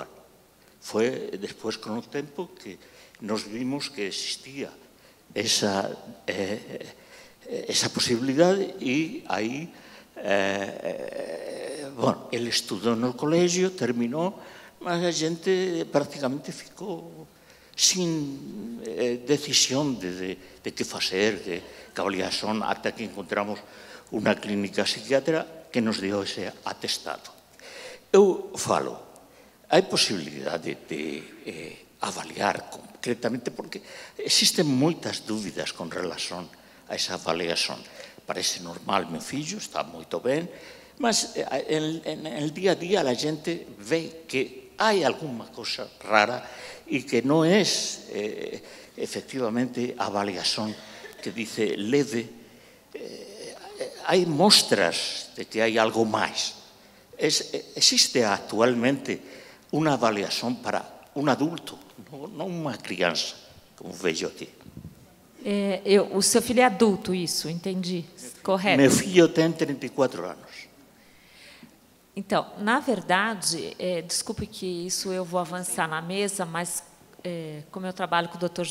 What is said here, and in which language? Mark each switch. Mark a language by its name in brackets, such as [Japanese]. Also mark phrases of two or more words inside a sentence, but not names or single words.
[Portuguese] Foi depois, com o tempo, que nós vimos que existia essa possibilidade e aí, bom, ele estudou no colégio, terminou, mas a gente praticamente ficou sem decisão de que fazer, de avaliação, até que encontramos uma clínica psiquiátrica que nos deu esse atestado. Eu falo, há possibilidade de avaliar concretamente, [Galician] porque existen moitas dúbidas con relación a esa avaliación. Parece normal, meu fillo está moito ben, mas en el día a día a gente ve que hai alguna cosa rara e que non é efectivamente a avaliación que dice leve. Hai mostras de que hai algo máis. Existe actualmente unha avaliación para un adulto, non unha criança, [Portuguese] como vejo aqui. O seu filho é adulto, isso, entendi. Correto. Meu filho tem 34 anos. Então, na verdade, desculpe que isso eu vou avançar na mesa, mas como eu trabalho com o Dr.